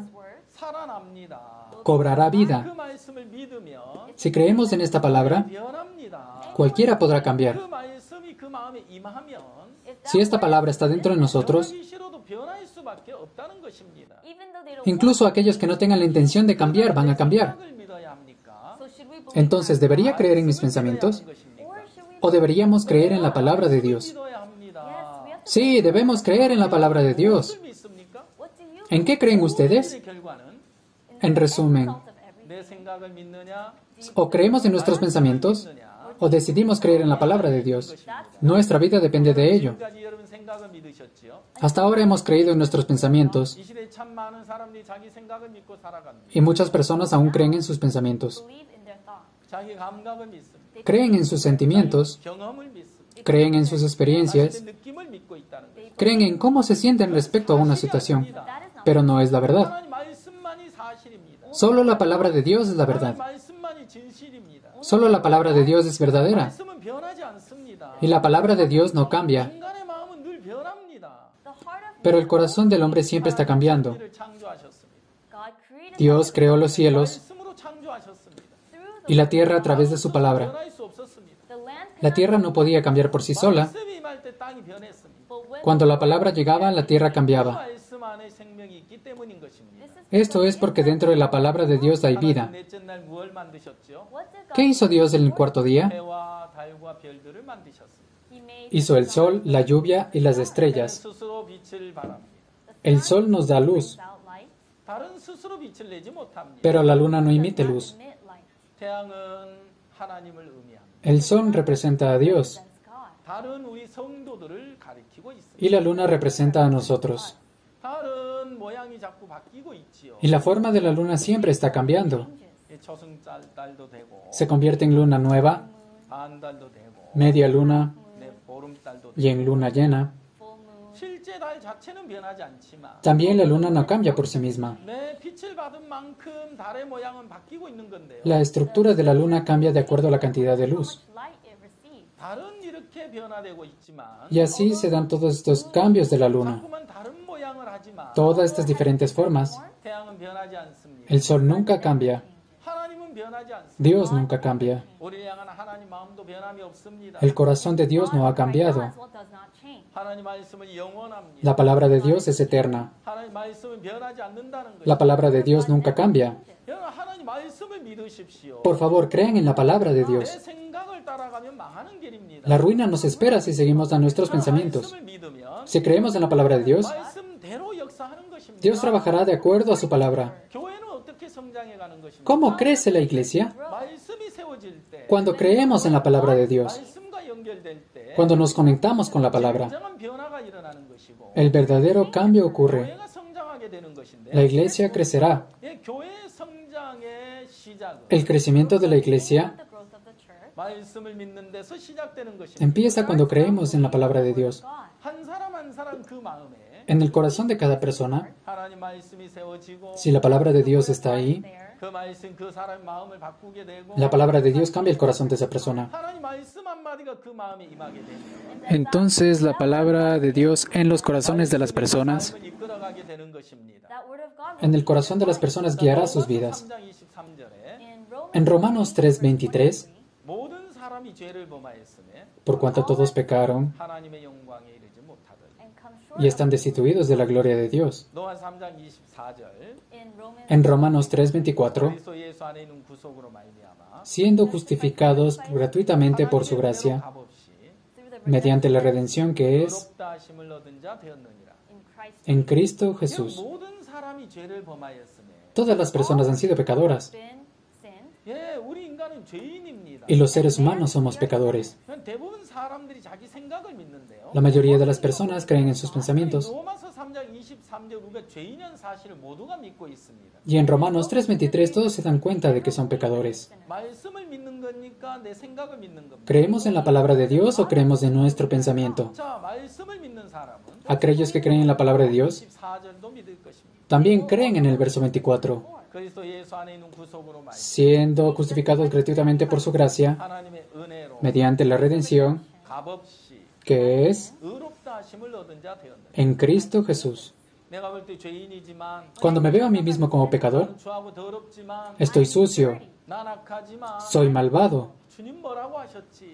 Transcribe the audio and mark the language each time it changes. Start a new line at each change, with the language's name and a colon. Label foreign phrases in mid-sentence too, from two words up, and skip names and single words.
Korean: 살아납니다.
Spanish: cobrará vida.
Korean: 그 말씀을 믿으면
Spanish: Si creemos en esta palabra,
Korean: 변합니다.
Spanish: cualquiera podrá
Korean: 그
Spanish: cambiar.
Korean: 말씀이 그 마음에 임하면
Spanish: Si esta palabra está dentro de nosotros,
Korean: 변하기 싫어도 변할 수밖에 없다는 것입니다.
Spanish: incluso aquellos que no tengan la intención de cambiar van a cambiar.
Korean: 생각을 믿어야 합니까?
Spanish: Entonces, ¿debería creer en mis pensamientos? ¿O deberíamos creer en la palabra de Dios?
Korean: 믿어야 합니다.
Spanish: Sí, debemos creer en la palabra de Dios.
Korean: 무엇을 믿습니까?
Spanish: ¿En qué creen ustedes?
Korean: 그 결과는
Spanish: En resumen,
Korean: 내 생각을 믿느냐?
Spanish: O creemos en nuestros pensamientos, o decidimos creer en la palabra de Dios. Nuestra vida depende de ello.
Korean: 지금까지 여러분 생각을 믿으셨지요?
Spanish: Hasta ahora hemos creído en nuestros pensamientos,
Korean: 이 시대에 참 많은 사람들이 자기 생각을 믿고 살아갑니다.
Spanish: y muchas personas aún creen en sus pensamientos.
English: believe in their thoughts.
Korean: 자기 감각을 믿습니다.
Spanish: Creen en sus sentimientos,
Korean: 경험을 믿습니다.
Spanish: creen en sus experiencias,
Korean: 자신의 느낌을 믿고 있다는 거예요.
Spanish: creen en cómo se sienten respecto a una situación, pero no es la verdad.
Korean: 하나님 말씀만이 사실입니다.
Spanish: Solo la palabra de Dios es la
Korean: 하나님
Spanish: verdad.
Korean: 말씀만이 진실입니다.
Spanish: Solo la palabra de Dios es verdadera.
Korean: 말씀은 변하지 않습니다.
Spanish: Y la palabra de Dios no cambia.
Korean: 인간의 마음은 늘 변합니다.
English: The heart of
Spanish: Pero el corazón del hombre siempre está cambiando.
Korean: 하나님을 창조하셨습니다.
English: God created
Spanish: Dios creó los cielos
Korean: 말씀으로 창조하셨습니다.
English: through
Spanish: y la tierra a través de su palabra.
Korean: 변할 수 없었습니다.
English: the land.
Spanish: La tierra no podía cambiar por sí sola.
Korean: 말씀이 임할 때 땅이 변했습니다.
English: But when
Spanish: Cuando la palabra llegaba, la tierra cambiaba.
Korean: 말씀 안에 생명이 있기 때문인 것입니다.
Spanish: Esto es porque dentro de la palabra de Dios hay vida.
Korean: 하나님 넷째 날 무엇을 만드셨죠?
English: what did God
Spanish: ¿Qué hizo Dios en el cuarto día?
Korean: 해와 달과 별들을 만드셨습니다.
English: He made
Spanish: Hizo el sol, la lluvia y las estrellas.
Korean: 스스로 빛을 발합니다.
Spanish: El sol nos da luz,
English: without light,
Korean: 달은 스스로 빛을 내지 못합니다.
Spanish: pero la luna no emite luz.
English: emit light.
Korean: 태양은 하나님을 의미합니다.
Spanish: El sol representa a Dios
English: That's God.
Korean: 달은 우리 성도들을 가리키고 있습니다.
Spanish: y la luna representa a nosotros.
Korean: 달은 모양이 자꾸 바뀌고 있지요.
Spanish: Y la forma de la luna siempre está cambiando.
Korean: 이 초승달도 되고
Spanish: Se convierte en luna nueva,
Korean: 반달도 되고
Spanish: media luna
Korean: 네, 보름달도 되고
Spanish: y en luna llena.
English: Full moon.
Korean: 실제 달 자체는 변하지 않지만
Spanish: También la luna no cambia por sí misma.
Korean: 내 빛을 받은 만큼 달의 모양은 바뀌고 있는 건데요.
Spanish: La estructura de la luna cambia de acuerdo a la cantidad de luz.
English: Much light it receives.
Korean: 달은 이렇게 변화되고 있지만
Spanish: Y así se dan todos estos cambios de la luna.
Korean: 자꾸만 다른 모양을 하지만
Spanish: Todas estas diferentes formas.
Korean: 태양은 변하지 않습니다.
Spanish: El sol nunca cambia.
Korean: 하나님은 변하지 않습니다.
Spanish: Dios nunca cambia.
Korean: 우리를 향한 하나님 마음도 변함이 없습니다.
Spanish: El corazón de Dios no ha cambiado.
English: God's will does not change.
Korean: 하나님 말씀은 영원합니다.
Spanish: La palabra de Dios es eterna.
Korean: 하나님 말씀은 변하지 않는다는 거예요.
Spanish: La palabra de Dios nunca cambia.
Korean: 여러분 하나님 말씀을 믿으십시오.
Spanish: Por favor, crean en la palabra de
Korean: 내
Spanish: Dios.
Korean: 생각을 따라가면 망하는 길입니다.
Spanish: La ruina nos espera si seguimos a nuestros pensamientos.
Korean: 말씀을 믿으면
Spanish: Si creemos en la palabra de Dios,
Korean: 말씀대로 역사하는 것입니다.
Spanish: Dios trabajará de acuerdo a su palabra.
Korean: 교회는 어떻게 성장해 가는 것입니까?
Spanish: ¿Cómo crece la iglesia?
Korean: 말씀이 세워질 때,
Spanish: Cuando creemos en la palabra de Dios,
Korean: 말씀과 연결될 때,
Spanish: cuando nos conectamos con la palabra.
Korean: 진정한 변화가 일어나는 것이고,
Spanish: El verdadero cambio ocurre.
Korean: 교회가 성장하게 되는 것인데,
Spanish: La iglesia crecerá.
Korean: 예, 교회 성장의 시작은
Spanish: El crecimiento de la iglesia
English: The growth of the church.
Korean: 말씀을 믿는 데서 시작되는 것입니다.
Spanish: empieza cuando creemos en la palabra de Dios.
English: God.
Korean: 한 사람 한 사람 그 마음에
Spanish: En el corazón de cada persona,
Korean: 하나님 말씀이 세워지고,
Spanish: si la palabra de Dios está ahí,
English: There.
Korean: 그 말씀 그 사람의 마음을 바꾸게 되고,
Spanish: la palabra de Dios cambia el corazón de esa persona.
Korean: 하나님 말씀 한마디가 그 마음에 임하게 됩니다.
Spanish: Entonces la palabra de Dios en los corazones de las personas,
Korean: 삶을 이끌어가게 되는 것입니다.
English: That word of God
Spanish: en el corazón de las personas guiará sus vidas.
Korean: 3장 23절에
English: in Romans
Spanish: En Romanos 3:23,
Korean: 모든 사람이 죄를 범하였으며
Spanish: por cuanto todos pecaron
Korean: 하나님의 영광에 이르지 못하더니
English: and come short
Spanish: y están destituidos de la gloria de Dios.
Korean: 노아 3장 24절
English: in Romans
Spanish: En Romanos 3:24,
Korean: 그리스도 예수 안에 있는 구속으로 말미암아
Spanish: siendo justificados gratuitamente por su gracia,
Korean: 값 없이
English: through the
Spanish: mediante la redención que es
Korean: 의롭다 하심을 얻은 자 되었느니라.
English: in Christ
Spanish: en Cristo Jesús.
Korean: 모든 사람이 죄를 범하였으며
Spanish: Todas las personas han sido pecadoras
English: been sinned.
Korean: 예, 우리 인간은 죄인입니다.
Spanish: y los seres humanos somos pecadores.
Korean: 대부분 사람들이 자기 생각을 믿는데요.
Spanish: La mayoría de las personas creen en sus pensamientos.
Korean: 로마서 3장 23절 우리가 죄인이라는 사실을 모두가 믿고 있습니다.
Spanish: Y en Romanos 3:23 todos se dan cuenta de que son pecadores.
Korean: 말씀을 믿는 겁니까? 내 생각을 믿는 겁니까?
Spanish: ¿Creemos en la palabra de Dios o creemos en nuestro pensamiento?
Korean: 자, 말씀을 믿는 사람은
Spanish: Aquellos que creen en la palabra de Dios
Korean: 24절도 믿을 것입니다.
Spanish: también creen en el verso 24.
Korean: 그리스도 예수 안에 있는 구속으로 말
Spanish: Siendo justificados gratuitamente por su gracia,
Korean: 하나님의 은혜로
Spanish: mediante la redención,
Korean: 값없이
Spanish: que es
Korean: 의롭다 하심을 얻은 자 되었느니라.
Spanish: en Cristo Jesús.
Korean: 내가 볼 때 죄인이지만
Spanish: Cuando me veo a mí mismo como pecador,
Korean: 나는 추하고 더럽지만
Spanish: estoy sucio,
Korean: 난 악하지만
Spanish: soy malvado.
Korean: 주님 뭐라고 하셨지?